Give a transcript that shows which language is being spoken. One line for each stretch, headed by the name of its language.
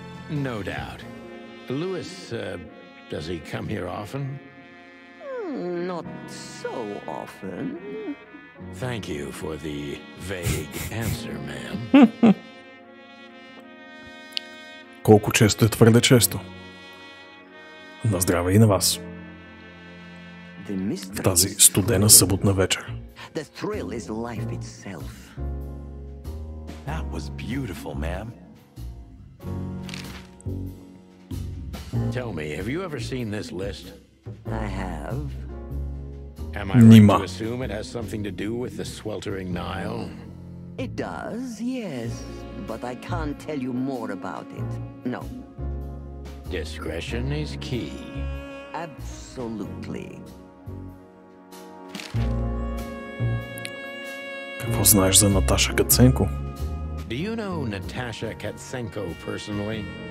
English: No doubt. Lewis, does he come here often? Not so often. Thank you for the vague answer, ma'am.
Bulgarian: Колко често е твърде често. На здраве и на вас. В тази студена съботна вечер.
English: The thrill is life itself. That was beautiful, ma'am. Tell me, have you ever seen this list? I have. Am I right to assume it has something to do with the sweltering Nile? It does, yes, but I can't tell you more about it. No. Discretion is key. Absolutely.
Bulgarian: Какво знаеш за Наташа Каценко?
English: Do you know Natasha Katsenko personally?